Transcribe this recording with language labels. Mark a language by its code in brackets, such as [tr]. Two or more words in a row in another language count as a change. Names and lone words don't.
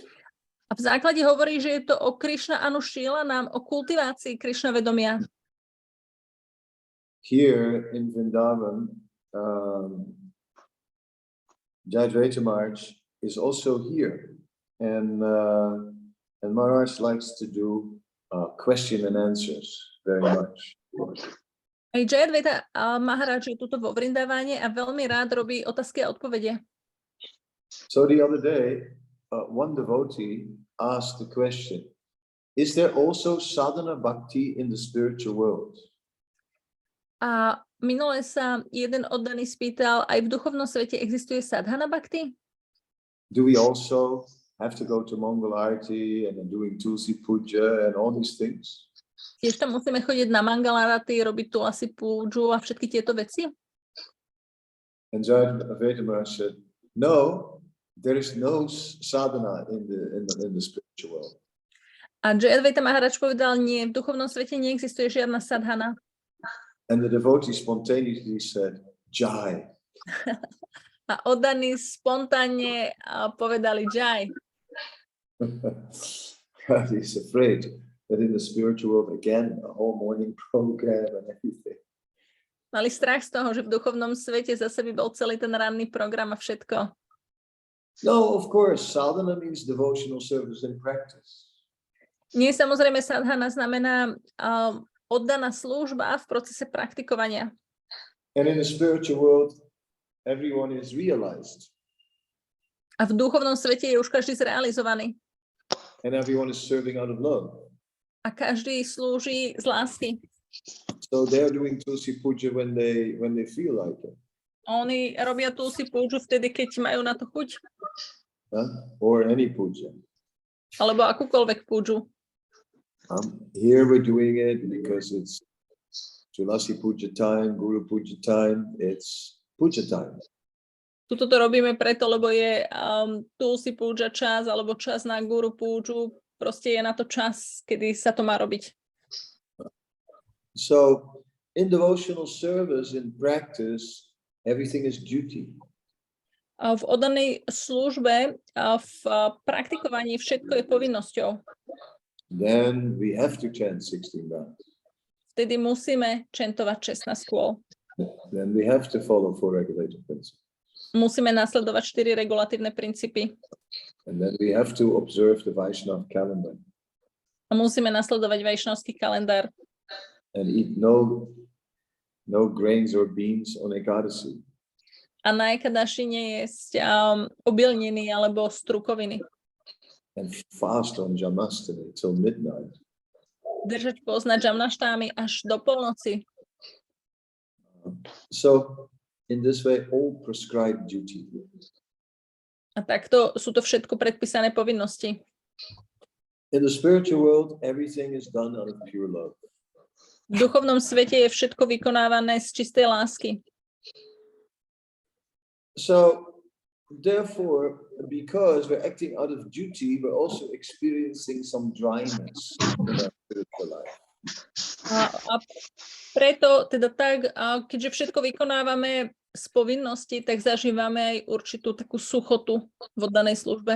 [sk] A v základe hovorí, že je to o Krishna Anushilanam, o kultivácii Krishna vedomia. [en] Here in Vrindavan, Jayadvaita Maharaj is also here, and Maharaj likes to do question and answers very much. [sk] Aj Jayadvaita Maharaj je tuto vo Vrindavane a veľmi rád robí otázky a odpovede. [en] So the other day, one devotee asked the question, is there also sadhana bhakti in the spiritual world? [sk] A minule sa jeden oddaný spýtal, aj v duchovnom svete existuje sadhana bhakti? [en] Do we also have to go to Mongol Arati and doing Tulsi Puja and all these things? [sk] Tiež tam musíme chodiť na Mangalarati, robiť Tulasi Púdžu a všetky tieto veci? [en] And Jayadvaita Maharaj said, no, there is no sadhana in the spiritual world. [sk] A Jayadvaita Maharaj povedal, nie, v duchovnom svete neexistuje žiadna sadhana. [en] And the devotee spontaneously said, Jai. [sk] A oddaní spontánne povedali Jai. [en] He's afraid that in the spiritual world, again, a whole morning program and everything. [sk] Mali strach z toho, že v duchovnom svete zase by bol celý ten ranný program a všetko. [en] No, of course, sadhana means devotional service and practice. [sk] Nie, samozrejme, sadhana znamená oddaná služba v procese praktikovania. [en] And in the spiritual world, everyone is realized. [sk] A v duchovnom svete je už každý zrealizovaný. [en] And everyone is serving out of love. [sk] A každý slúži z lásky. [en] So they're doing Tulsi Puja when they feel like it. [sk] Oni robia Tulsi Púdžu vtedy, keď majú na to chuť. [en] Or any puja. [sk] Alebo akúkoľvek púdžu. [en] Here we're doing it because it's Tulasi Puja time, Guru Puja time, it's Puja time. [sk] Tuto to robíme preto, lebo je Tulsi Púdža čas, alebo čas na Guru Púdžu. Proste je na to čas, kedy sa to má robiť. [en] So, in devotional service, in practice, everything is duty. [sk] V oddanej službe, v praktikovaní všetko je povinnosťou. [en] Then we have to chant 16 rounds. [sk] Vtedy musíme čentovať 16 kôl. [en] Then we have to follow 4 regulative principles. [sk] Musíme nasledovať 4 regulatívne princípy. [en] And then we have to observe the Vaishnava calendar. [sk] A musíme nasledovať vajšnavský kalendár. [en] And eat no grains or beans on Ekadasi. [sk] A na Ekadaši nejesť obilniny alebo strukoviny. [en] And fast on Janmashtami till midnight. [sk] Držať pôst na Jamnashtámi až do polnoci. [en] So, in this way, all prescribed duty. [sk] A takto sú to všetko predpísané povinnosti. [en] In the spiritual world, everything is done out of pure love. [sk] V duchovnom svete je všetko vykonávané z čistej lásky. [en] So, therefore, because we're acting out of duty, we're also experiencing some dryness in our spiritual life. [sk] A Preto teda tak, keďže všetko vykonávame z povinnosti, tak zažívame aj určitú takú suchotu v oddanej službe.